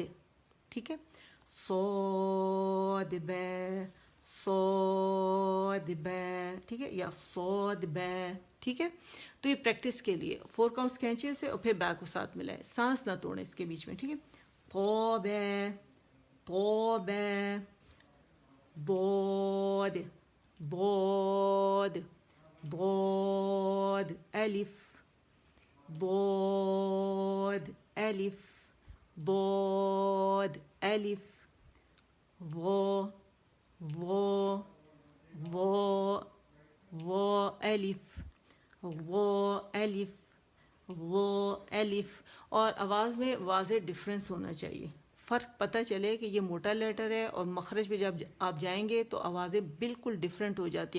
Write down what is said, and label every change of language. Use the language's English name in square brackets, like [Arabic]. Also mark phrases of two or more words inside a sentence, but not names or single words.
[Urdu] ٹھیک ہے, صاد بے صاد بے. ٹھیک ہے, یا صاد بے. ٹھیک ہے, تو یہ پریکٹس کے لیے 4 کاؤنٹس کھینچے سے, اور پھر بے کو ساتھ ملائے, سانس نہ توڑیں اس کے بیچ میں. ٹھیک ہے, پو بے بود بود بود الف بود الف بود الف وہ الف وہ الف وہ الف. اور آواز میں واضح ڈفرینس ہونا چاہیے, فرق پتہ چلے کہ یہ موٹا لیٹر ہے, اور مخرج پہ جب آپ جائیں گے تو آوازیں بالکل ڈفرینٹ ہو جاتی ہے.